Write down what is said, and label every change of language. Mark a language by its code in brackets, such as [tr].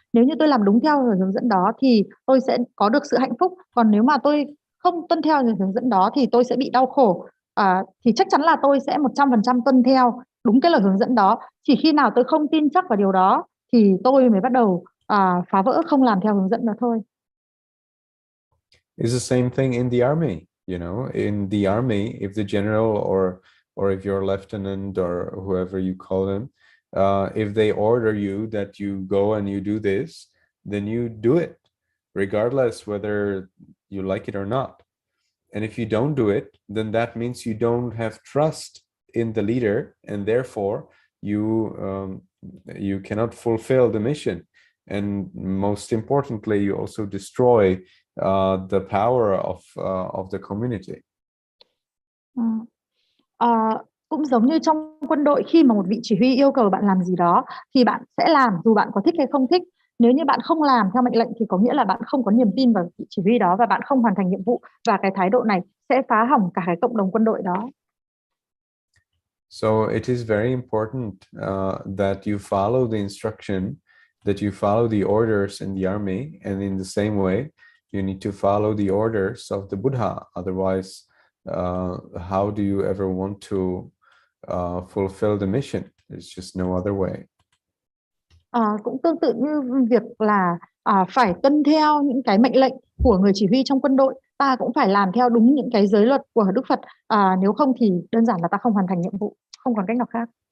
[vi] Nếu như tôi làm đúng theo lời hướng dẫn đó thì tôi sẽ có được sự hạnh phúc. Còn nếu mà tôi không tuân theo lời hướng dẫn đó thì tôi sẽ bị đau khổ. Thì chắc chắn là tôi sẽ 100% tuân theo đúng cái lời hướng dẫn đó. Chỉ khi nào tôi không tin chắc vào điều đó thì tôi mới bắt đầu phá vỡ, không làm theo hướng dẫn đó thôi. [en] It's the same thing in the army. You know, in the army, if the general or if your lieutenant or whoever you call them, if they order you that you go and you do this, then you do it, regardless whether you like it or not. And if you don't do it, then that means you don't have trust in the leader, and therefore you cannot fulfill the mission. And most importantly, you also destroy the power of the community. [vi] Cũng giống như trong quân đội, khi mà một vị chỉ huy yêu cầu bạn làm gì đó thì bạn sẽ làm dù bạn có thích hay không thích. Nếu như bạn không làm theo mệnh lệnh thì có nghĩa là bạn không có niềm tin vào vị chỉ huy đó và bạn không hoàn thành nhiệm vụ, và cái thái độ này sẽ phá hỏng cả cái cộng đồng quân đội đó. [en] So it is very important that you follow the instruction, that you follow the orders in the army, and in the same way you need to follow the orders of the Buddha. Otherwise, how do you ever want to fulfill the mission? There's just no other way. [vi] Cũng tương tự như việc là phải tuân theo những cái mệnh lệnh của người chỉ huy trong quân đội, ta cũng phải làm theo đúng những cái giới luật của Đức Phật. Nếu không thì đơn giản là ta không hoàn thành nhiệm vụ, không còn cách nào khác.